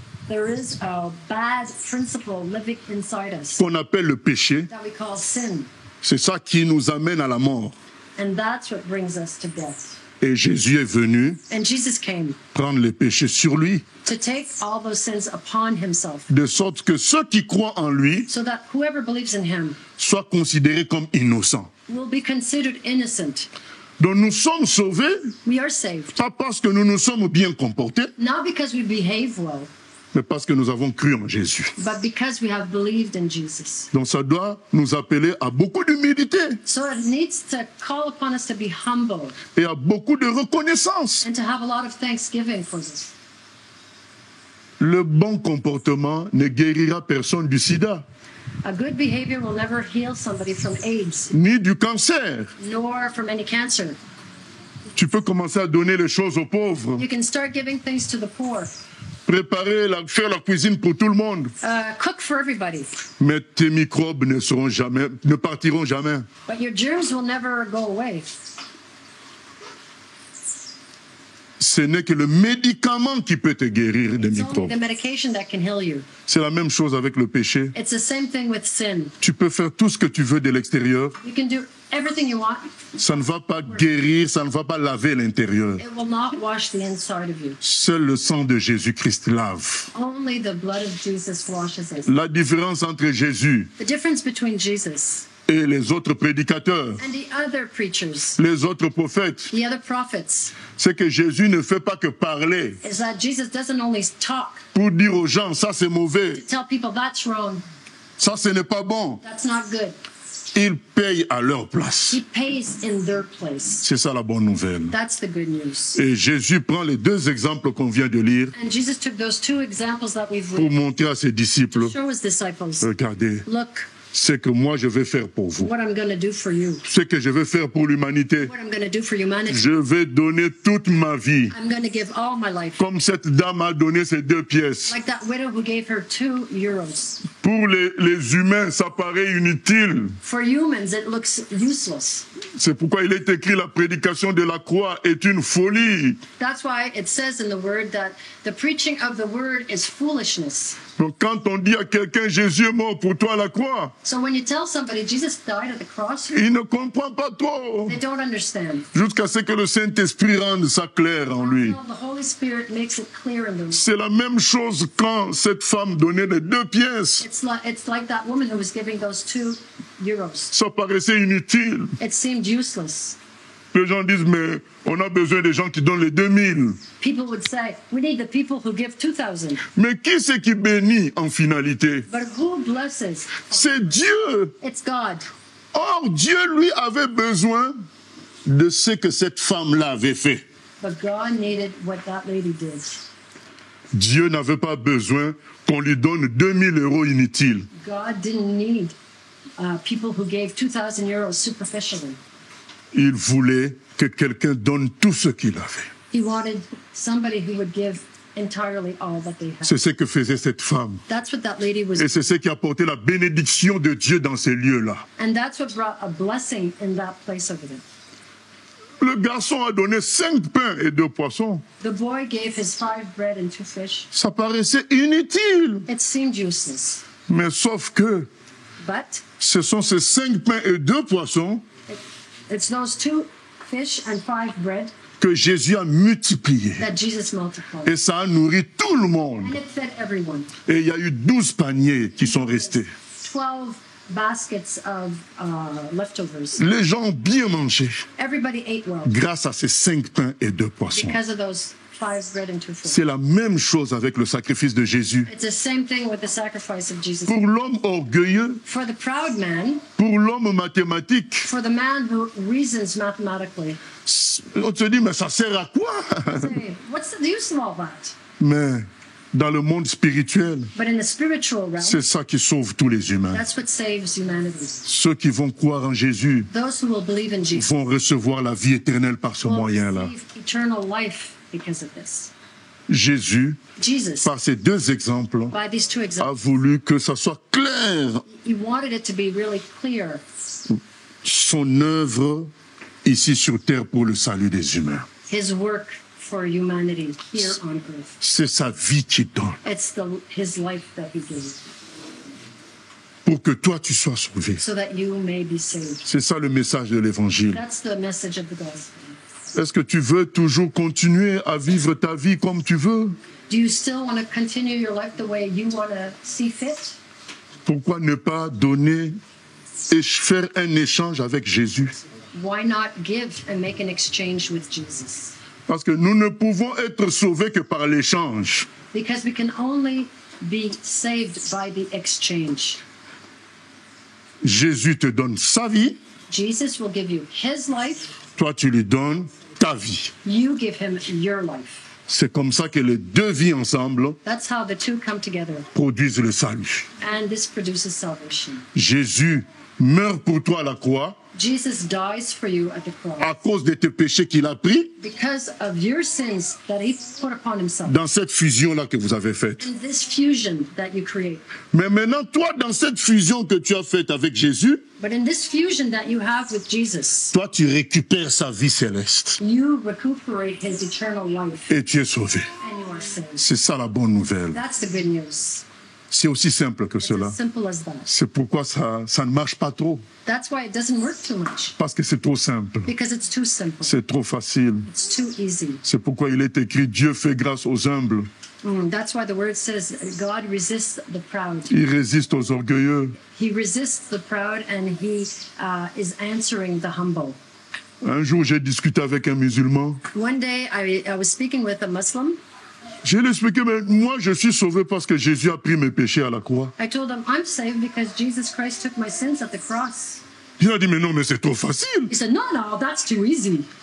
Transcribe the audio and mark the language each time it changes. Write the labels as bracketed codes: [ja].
[en] there is a bad principle living inside us [fr] qu'on appelle le péché. [en] that we call sin. [fr] C'est ça qui nous amène à la mort. [en] And that's what brings us to death. [fr] Et Jésus est venu [en] And Jesus came [fr] prendre les péchés sur lui, [en] to take all those sins upon himself [fr] de sorte que ceux qui croient en lui [en] so that whoever believes in him [fr] soient considérés comme innocents. [en] will be considered innocent. [fr] Donc nous sommes sauvés, [en] We are saved, [fr] pas parce que nous nous sommes bien comportés, [en] not because we behave well, [fr] mais parce que nous avons cru en Jésus. [en] but because we have believed in Jesus. [fr] Donc ça doit nous appeler à beaucoup d'humilité [en] So it needs to call upon us to be humble [fr] et à beaucoup de reconnaissance. [en] and to have a lot of thanksgiving for this. [fr] Le bon comportement ne guérira personne du sida, [en] A good behavior will never heal somebody from AIDS, [fr] ni du cancer. [en] nor from any cancer. [fr] Tu peux commencer à donner les choses aux pauvres, [en] You can start giving things to the poor, [fr] faire la cuisine pour tout le monde, [en] cook for everybody, [fr] mais tes microbes ne partiront jamais. [en] but your germs will never go away. [fr] Ce n'est que le médicament qui peut te guérir des [en] It's only [fr] microbes. [en] the medication that can heal you. [fr] C'est la même chose avec le péché. [en] It's the same thing with sin. [fr] Tu peux faire tout ce que tu veux de l'extérieur, [en] You can do everything you want. [fr] ça ne va pas guérir, ça ne va pas laver l'intérieur. [en] It will not wash the inside of you. [fr] Seul le sang de Jésus-Christ lave. [en] Only the blood of Jesus washes us. [fr] La différence entre Jésus [en] The difference between Jesus [fr] et les autres prédicateurs, [en] and the other preachers, [fr] les autres prophètes, [en] the other prophets, [fr] c'est que Jésus ne fait pas que parler [en] is that Jesus doesn't only talk [fr] pour dire aux gens, ça c'est mauvais, [en] to tell people that's wrong, [fr] ça ce n'est pas bon. [en] that's not good. [fr] Il paye à leur place. [en] He pays in their place. [fr] C'est ça la bonne nouvelle. [en] That's the good news. [fr] Et Jésus prend les deux exemples qu'on vient de lire [en] And Jesus took those two examples that we've [fr] pour [en] read [fr] montrer à ses disciples, [en] to show his disciples, [fr] regardez, [en] look, [fr] ce que moi je vais faire pour vous, [en] what I'm going to do for you, [fr] ce que je vais faire pour l'humanité. [en] what I'm going to do for humanity. [fr] Je vais donner toute ma vie, [en] I'm going to give all my life. [fr] comme cette dame a donné ses 2 pièces. [en] Like that widow who gave her 2 euros. [fr] Pour les humains, ça paraît inutile. [en] For humans, it looks useless. [fr] C'est pourquoi il est écrit la prédication de la croix est une folie. [en] That's why it says in the word that the preaching of the word is foolishness. [fr] Donc quand on dit à quelqu'un Jésus est mort pour toi à la croix, [en] So when you tell somebody Jesus died at the cross, [fr] il ne comprend pas trop. [en] they don't understand. [fr] Jusqu'à ce que le Saint-Esprit rende ça clair en lui. [en] Until the Holy Spirit makes it clear in them. [fr] C'est la même chose quand cette femme donnait les 2 pièces. [en] It's like that woman who was giving those 2 euros. [fr] Ça paraissait inutile. [en] It seemed useless. [fr] Les gens disent, mais on a besoin des gens qui donnent les 2000. [en] People would say, we need the people who give 2,000. [fr] Mais qui c'est qui bénit en finalité? [en] But who blesses? [fr] C'est Dieu. [en] It's God. [fr] Or, Dieu, lui, avait besoin de ce que cette femme-là avait fait. [en] But God needed what that lady did. [fr] Dieu n'avait pas besoin qu'on lui donne 2000 € inutiles. [en] God didn't need people who gave 2,000 euros superficially. [fr] Il voulait que quelqu'un donne tout ce qu'il avait. [en] He wanted somebody who would give entirely all that they had. [fr] C'est ce que faisait cette femme. [en] That's what that lady was. [fr] Et c'est ce qui a apporté la bénédiction de Dieu dans ces lieux-là. [en] And that's what brought a blessing in that place over there. [fr] Le garçon a donné 5 pains et 2 poissons. [en] The boy gave his 5 bread and 2 fish. [fr] Ça paraissait inutile. [en] It seemed useless. [fr] Mais sauf que [en] But [fr] ce sont ces 5 pains et 2 poissons [en] it's those 2 fish and 5 bread [fr] que Jésus a multipliés. [en] that Jesus multiplied. [fr] Et ça a nourri tout le monde. [en] And it fed everyone. [fr] Et il y a eu 12 paniers qui sont restés. [en] 12 baskets of leftovers. [fr] Les gens ont bien mangé [en] Everybody ate well [fr] grâce à ces 5 pains et 2 poissons. [en] because of those 5 bread and 2 fish. [fr] C'est la même chose avec le sacrifice de Jésus. [en] It's the same thing with the sacrifice of Jesus. [fr] Pour l'homme orgueilleux, [en] For the proud man, [fr] pour l'homme mathématique, [en] for the man who reasons mathematically, [fr] on se dit, mais ça sert à quoi? [en] say, what's the use of all that? [fr] Mais dans le monde spirituel, [en] But in the spiritual realm, [fr] c'est ça qui sauve tous les humains. [en] that's what saves humanity. [fr] Ceux qui vont croire en Jésus [en] Those who will believe in Jesus [fr] vont recevoir la vie éternelle par ce [en] will [fr] moyen-là. [en] receive eternal life because of this. [fr] Jésus, [en] Jesus, [fr] par ces 2 exemples, [en] by these 2 [fr] a [en] examples, [fr] voulu que ça soit clair, [en] he wanted it to be really clear [fr] son œuvre ici sur terre pour le salut des humains. [en] his work for humanity here on earth. [fr] C'est sa vie qui donne [en] It's his life that he gave [fr] pour que toi tu sois sauvé. [en] so that you may be saved. [fr] C'est ça le message de l'évangile. [en] That's the message of the gospel. [fr] Est-ce que tu veux toujours continuer à vivre ta vie comme tu veux? [en] Do you still want to continue your life the way you want to see fit? [fr] Pourquoi ne pas donner et faire un échange avec Jésus? [en] Why not give and make an exchange with Jesus? [fr] Parce que nous ne pouvons être sauvés que par l'échange. [en] Because we can only be saved by the exchange. [fr] Jésus te donne sa vie, [en] Jesus will give you his life, [fr] toi tu lui donnes ta vie. [en] you give him your life. [fr] C'est comme ça que les 2 vies ensemble [en] That's how the 2 come together, [fr] produisent le salut. [en] and this produces salvation. [fr] Jésus meurt pour toi à la croix [en] Jesus dies for you at the cross [fr] à cause de tes péchés qu'il a pris [en] because of your sins that he put upon himself. [fr] dans cette fusion-là que vous avez faite. [en] In this fusion that you create. [fr] Mais maintenant, toi, dans cette fusion que tu as faite avec Jésus, [en] But in this fusion that you have with Jesus, [fr] toi, tu récupères sa vie céleste [en] you recuperate his eternal life [fr] et tu es sauvé. [en] and you are saved. [fr] C'est ça la bonne nouvelle. [en] That's the good news. [fr] C'est aussi simple que [en] It's [fr] cela. [en] as simple as that. [fr] C'est pourquoi ça ne marche pas trop. [en] That's why it doesn't work too much, [fr] Parce que c'est trop simple. [en] because it's too simple. [fr] C'est trop facile. [en] It's too easy. [fr] C'est pourquoi il est écrit Dieu fait grâce aux humbles. [en] That's why the word says God resists the proud. [fr] Il résiste aux orgueilleux. [en] He resists the proud and he is answering the humble. [fr] Un jour, j'ai discuté avec un musulman. [en] One day I was speaking with a Muslim. [fr] Je lui ai expliqué, mais moi, je suis sauvé parce que Jésus a pris mes péchés à la croix. [en] I told him, I'm saved because Jesus Christ took my sins at the cross. [fr] Il a dit, mais non, mais c'est trop facile. [en] He said, no, that's too easy.